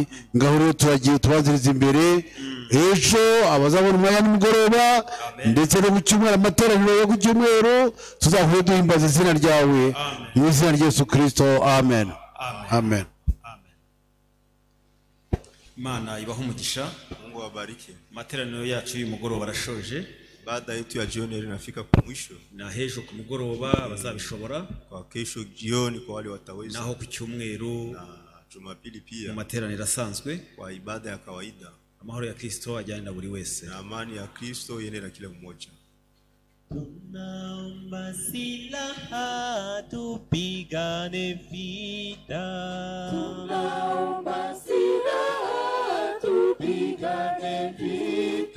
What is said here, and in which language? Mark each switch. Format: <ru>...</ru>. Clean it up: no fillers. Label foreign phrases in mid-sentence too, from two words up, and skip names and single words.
<rw>Ngaho rero turagiye tubaziriza imbere ejo abazabona umwanya n'umugoroba ndetse no ku cyumweru, amateraniro yo ku cyumweru tuzahure duhimbaza izina ryawe mu izina rya Yesu Kristo. Amen. Amen. Imana ibaho umugisha.</rw> <sw>Mungu awabariki.</sw> <rw>Materaniro yacu y'umugoroba arashoje.</rw> <sw>Baada yetu ya jioni inafika kwa mwisho,</sw> <rw>na hejo ku mugoroba abazabishobora,</rw> <sw>kwa kesho jioni kwa wale wataweza,</sw> <rw>naho ku cyumweru</rw> <sw>na Jumapili pia</sw> <rw>mu materaniro asanzwe</rw> <sw>kwa ibada ya kawaida.</sw> <rw>Amahoro ya Kristo ajyane na buri wese,</rw> <sw>na amani ya Kristo iende na kila mmoja. Tunaomba silaha tupigane vita. Tunaomba silaha tupigane vita.</sw>